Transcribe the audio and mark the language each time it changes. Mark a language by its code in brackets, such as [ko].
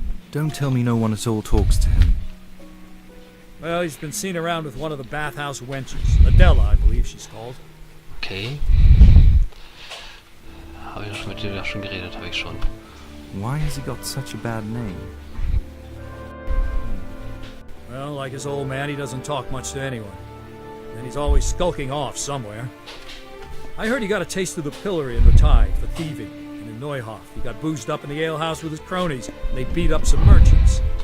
[en] Don't tell me no one at all talks to him. Well, he's been seen around with one of the bathhouse wenches. Adela, I believe she's called. Okay. [de] Habe ich mit dir schon geredet, habe ich schon. [en] Why has he got such a bad name? Well, like his old man, he doesn't talk much to anyone. And he's always skulking off somewhere. I heard he got a taste of the pillory in Rotai for thieving. And in Neuhof, he got boozed up in the alehouse with his cronies, and they beat up some merchants.